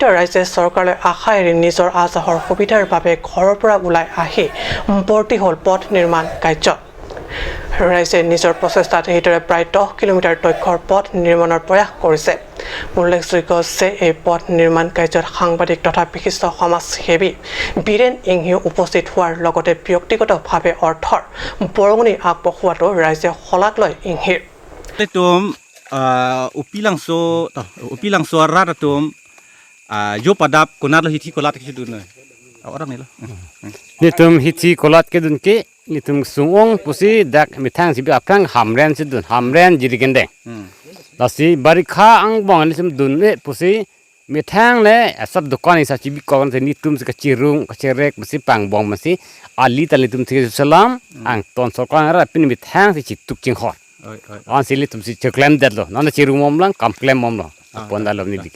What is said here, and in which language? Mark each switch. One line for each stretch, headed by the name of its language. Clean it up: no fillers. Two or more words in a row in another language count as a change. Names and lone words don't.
Assamese: ৰাইজে চৰকাৰলৈ আশা এৰি নিজৰ আজাহৰ সুবিধাৰ বাবে ঘৰৰ পৰা ওলাই আহি ভৰ্তি হ'ল পথ নিৰ্মাণ কাৰ্যত ৰাইজে নিজৰ প্ৰচেষ্টাত এইদৰে প্ৰায় 10 কিলোমিটাৰ দৈৰ্ঘ্যৰ পথ নিৰ্মাণৰ প্ৰয়াস কৰিছে উল্লেখযোগ্য যে এই পথ নিৰ্মাণ কাৰ্যত সাংবাদিক তথা বিশিষ্ট সমাজসেৱী বীৰেন ইংহিও উপস্থিত হোৱাৰ লগতে ব্যক্তিগতভাৱে অৰ্থৰ বৰঙণি আগবঢ়োৱাটো ৰাইজে শলাগ লয় ইংহিৰ
Karbi: upilangso rata tum yo padap kunalo hiti kolat ke dun orang ni lo ni tum hiti kolat ke dun ke ni tum sungong pusi dak mitang sibi apang hamren si dun hamren jadi gendeng lasi barikha ang bong ni tum dun le pusi mitang le asap dukan isa cibi kawan ni tum se kecirung kecerek pusi pang bong masi ali tali tum se salam ang ton sorkan ra pin mitang si cituk cinghor an sili tum si ceklem dadlo nana cirung momlang kamklem momlo pondalom ni dike